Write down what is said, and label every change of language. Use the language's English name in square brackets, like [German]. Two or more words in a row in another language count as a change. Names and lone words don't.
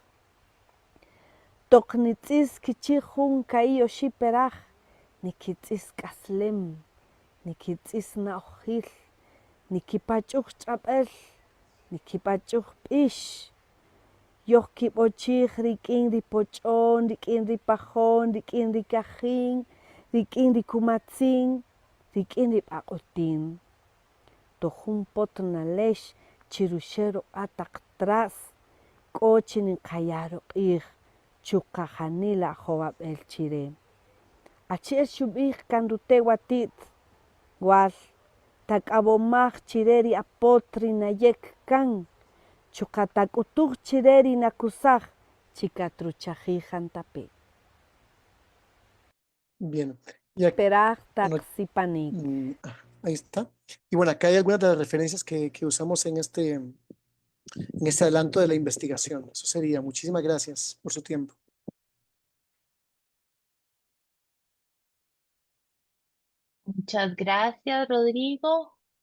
[Kaqchikel] Toknitzis kichijun kaiyo shiperaj, nikitzis kaslem, nikitzis naojil, nikipachuj chapel, nikipachuj pish. Yoh kipochij rikin ripochon, rikin ripajon, rikin rikajin, rikin rikumatzin, rikin ripakotin. Tojun potnalesh chirushero atak tras, kochin kayaro ij. Chukajanila joab el chire. Achir shubij kandutewatit. Wal takabomaj chireri apotri nayek kan. Chukatakutuj chireri nakusaj. Chikatruchajijan tape. [Spanish] Bien. Y aquí, Peraj bueno, taxipanik. ahí está. Y bueno, acá hay algunas de las referencias que usamos en este adelanto de la investigación. Eso sería. Muchísimas gracias por su tiempo. Muchas gracias, Rodrigo.